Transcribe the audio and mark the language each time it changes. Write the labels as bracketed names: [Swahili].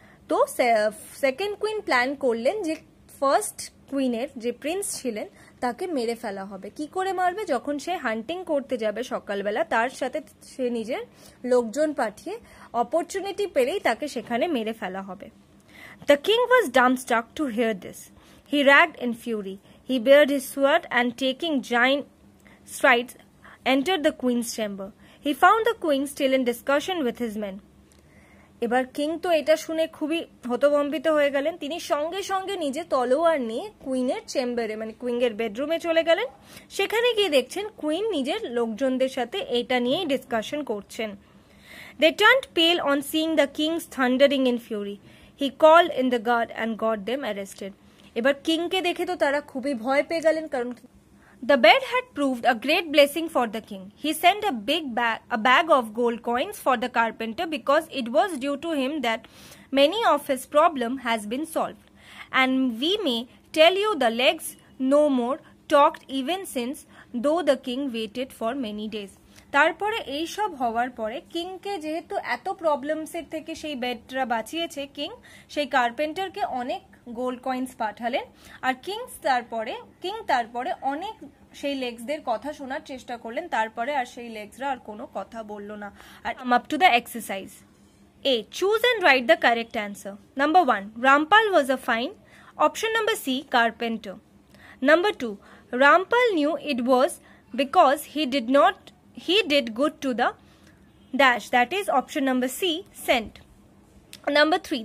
[Bangla] তো second queen plan করলেন যে ফার্স্ট কুইনের যে প্রিন্স ছিলেন তাকে মেরে ফেলা হবে। কি করে মারবে? যখন সে হান্টিং করতে যাবে সকালবেলা তার সাথে সে নিজের লোকজন পাঠিয়ে অপরচুনিটি পেলেই তাকে সেখানে মেরে ফেলা হবে। [English] The king was dumbstruck to hear this. He raged in fury. He bared his sword and taking giant strides entered the queen's chamber. He found the queen still in discussion with his men. [Bangla] এবার king তো এটা শুনে খুবই হতভম্বিত হয়ে গেলেন। তিনি সঙ্গে সঙ্গে নিজে তলোয়ার নিয়ে কুইনের চেম্বারে মানে কুইনের বেডরুমে চলে গেলেন। সেখানে গিয়ে দেখছেন কুইন নিজের লোকজনদের সাথে এটা নিয়েই ডিসকাশন করছেন। [English] They turned pale on seeing the king's thundering in fury. He called in the guard and got them arrested. [Bangla] এবার কিংকে দেখে তো তারা খুবই ভয় পেয়ে গেলেন, কারণ [English] The bed had proved a great blessing for the king. He sent a bag of gold coins for the carpenter because it was due to him that many of his problem has been solved. And we may tell you the legs no more talked even since, though the king waited for many days. [Bangla] তারপরে এই সব হওয়ার পরে কিংকে যেহেতু এত প্রবলেমসের থেকে সেই বেডটা বাঁচিয়েছে কিং, সেই কার্পেন্টারকে অনেক গোল্ড কয়েন্স পাঠালেন। আর কিং তারপরে অনেক সেই লেগসদের কথা শোনার চেষ্টা করলেন। তারপরে আর সেই লেগসরা আর কোনো কথা বললো না। [English] আর up to the exercise. A. Choose and write the correct answer. Number 1. Rampal was a fine. Option number C. Carpenter. Number 2. Rampal knew it was because he did good to the dash, that is option number C, cent. Number 3.